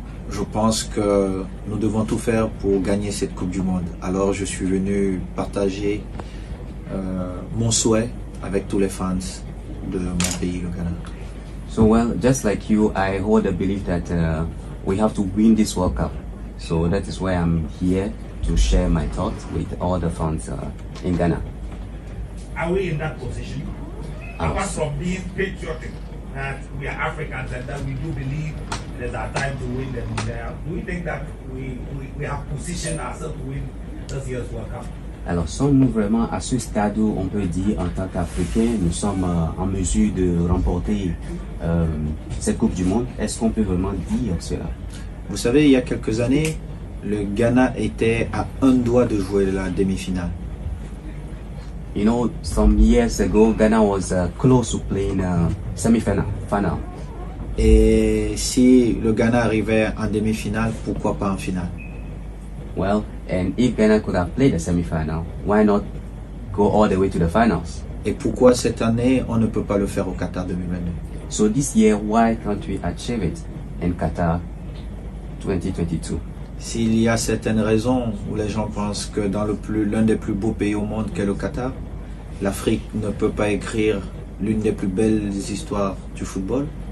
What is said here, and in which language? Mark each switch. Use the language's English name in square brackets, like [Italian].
[French] Je pense que nous devons tout faire pour gagner cette Coupe du Monde. Alors, je suis venu partager mon souhait avec tous les fans de mon pays, le Ghana. [English] So well, just like you, I hold the belief that we have to win this World Cup. So that is why I'm here to share my thoughts with all the fans in Ghana. Are we in that position? Apart from being patriotic, that we are Africans and that we do believe it is our time to win the Mundial, do we think that we have positioned ourselves to win this year's World Cup? [French] Alors, sommes-nous vraiment à ce stade où on peut dire, en tant qu'Africains, nous sommes en mesure de remporter cette Coupe du Monde? Est-ce qu'on peut vraiment dire cela? Vous savez, il y a quelques années, le Ghana était à un doigt de jouer la demi-finale. [English] You know, some years ago, Ghana was close to playing semi-final. [French] Et si le Ghana arrivait en demi-finale, pourquoi pas en finale? [English] Well, and if Ghana could have played the semi-final, why not go all the way to the finals? [French] Et pourquoi cette année, on ne peut pas le faire au Qatar 2022? [English] So this year, why can't we achieve it in Qatar 2022? [French] S'il y a certaines raisons où les gens pensent que dans l'un des plus beaux pays au monde qu'est le Qatar, l'Afrique ne peut pas écrire l'une des plus belles histoires du football.